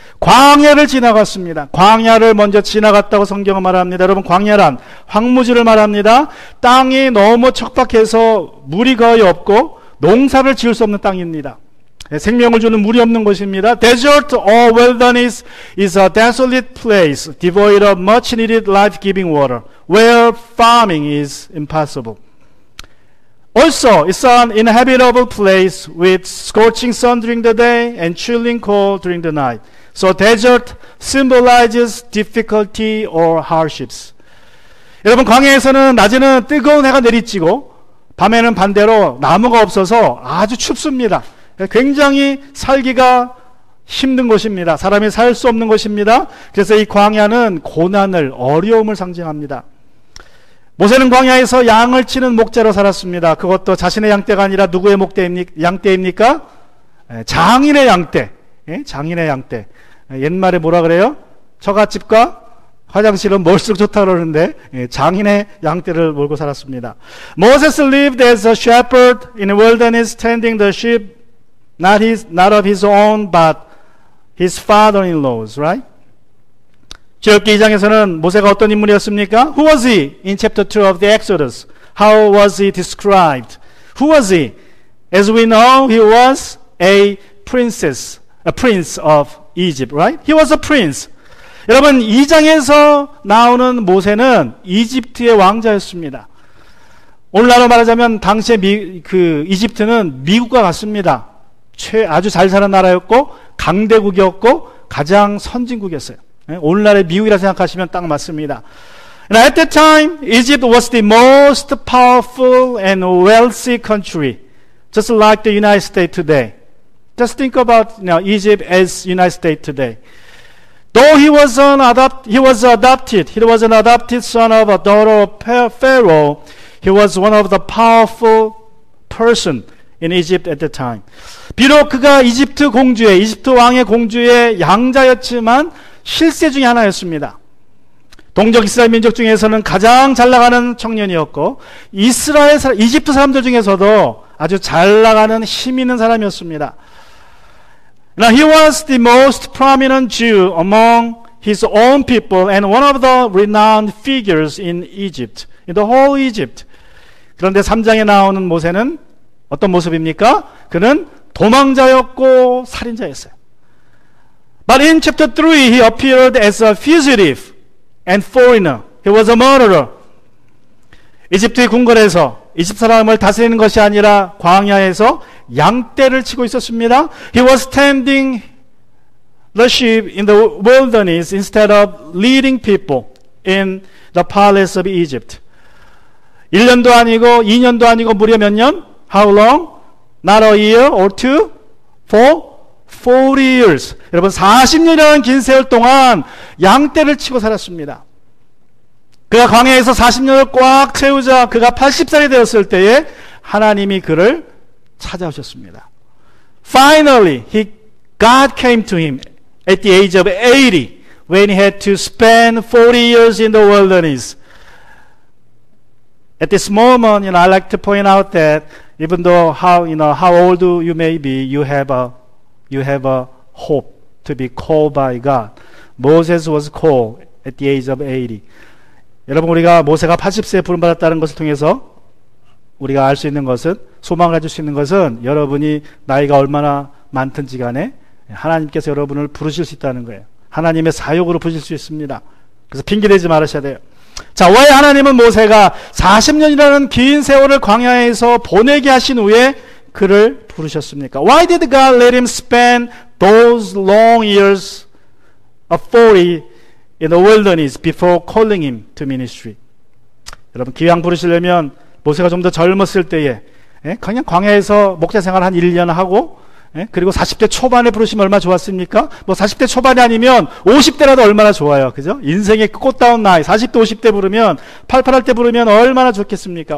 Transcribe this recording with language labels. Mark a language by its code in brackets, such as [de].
[ko] 광야를 지나갔습니다. 광야를 먼저 지나갔다고 성경은 말합니다. 여러분, 광야란 황무지를 말합니다. 땅이 너무 척박해서 물이 거의 없고 농사를 지을 수 없는 땅입니다. 생명을 주는 물이 없는 곳입니다. [en] Desert or wilderness is a desolate place devoid of much needed life-giving water, where farming is impossible. Also, it's an inhabitable place with scorching sun during the day and chilling cold during the night. So desert symbolizes difficulty or hardships. [ko] 여러분, 광야에서는 낮에는 뜨거운 해가 내리쬐고 밤에는 반대로 나무가 없어서 아주 춥습니다. 굉장히 살기가 힘든 곳입니다. 사람이 살 수 없는 곳입니다. 그래서 이 광야는 고난을, 어려움을 상징합니다. 모세는 광야에서 양을 치는 목자로 살았습니다. 그것도 자신의 양떼가 아니라 누구의 양떼입니까? 장인의 양떼. 장인의 양떼. 옛말에 뭐라 그래요? 처갓집과 화장실은 멀수록 좋다 그러는데 장인의 양떼를 몰고 살았습니다. [en] Moses lived as a shepherd in the wilderness, tending the sheep, not of his own, but his father-in-law's, right? [ko] 출애굽기 2장에서는 모세가 어떤 인물이었습니까? [en] Who was he in chapter 2 of the Exodus? How was he described? Who was he? As we know, he was a prince of Egypt, right? He was a prince. [ko] 여러분, 2장에서 나오는 모세는 이집트의 왕자였습니다. 오늘날로 말하자면 당시에 이집트는 미국과 같습니다. 아주 잘 사는 나라였고 강대국이었고 가장 선진국이었어요. 오늘날의 미국이라 생각하시면 딱 맞습니다. [en] And at that time, Egypt was the most powerful and wealthy country, just like the United States today. Just think about Egypt as United States today. Though he was an adopted son of a daughter of Pharaoh, he was one of the powerful person in Egypt at the time. [ko] 비록 그가 이집트 왕의 공주의 양자였지만 실세 중에 하나였습니다. 동족 이스라엘 민족 중에서는 가장 잘 나가는 청년이었고 이집트 사람들 중에서도 아주 잘 나가는 힘 있는 사람이었습니다. [en] Now he was the most prominent Jew among his own people and one of the renowned figures in Egypt, in the whole Egypt. [ko] 그런데 3장에 나오는 모세는 어떤 모습입니까? 그는 도망자였고 살인자였어요. [en] But in chapter 3, he appeared as a fugitive and foreigner. He was a murderer. [ko] 이집트의 궁궐에서 이집트 사람을 다스리는 것이 아니라 광야에서 양떼를 치고 있었습니다. [en] He was tending the sheep in the wilderness instead of leading people in the palace of Egypt. [ko] 1년도 아니고 2년도 아니고 무려 몇 년? [en] How long? Not a year or two? For 40 years. [ko] 여러분 40년이라는 긴 세월 동안 양떼를 치고 살았습니다. 그가 광야에서 40년을 꽉 채우자 그가 80살이 되었을 때에 하나님이 그를 찾아오셨습니다. [en] Finally, God came to him at the age of 80 when he had to spend 40 years in the wilderness. At this moment, I'd like to point out that even though how old you may be, you have a hope to be called by God. Moses was called at the age of 80. [ko] 여러분, 우리가 모세가 80세에 부름받았다는 것을 통해서 우리가 알 수 있는 것은, 소망을 가질 수 있는 것은 여러분이 나이가 얼마나 많든지 간에 하나님께서 여러분을 부르실 수 있다는 거예요. 하나님의 사역으로 부르실 수 있습니다. 그래서 핑계대지 말으셔야 돼요. 자, 왜 하나님은 모세가 40년이라는 긴 세월을 광야에서 보내게 하신 후에 그를 부르셨습니까? [en] Why did God let him spend those long years of 40 in the wilderness before calling him to ministry? [ko] 여러분, 기왕 부르시려면 모세가 좀 더 젊었을 때에 그냥 광야에서 목자 생활 한 1년 하고 그리고 40대 초반에 부르시면 얼마나 좋았습니까? 뭐 40대 초반이 아니면 50대라도 얼마나 좋아요. 그죠? 인생의 꽃다운 나이 40대 50대 부르면 팔팔할 때 부르면 얼마나 좋겠습니까?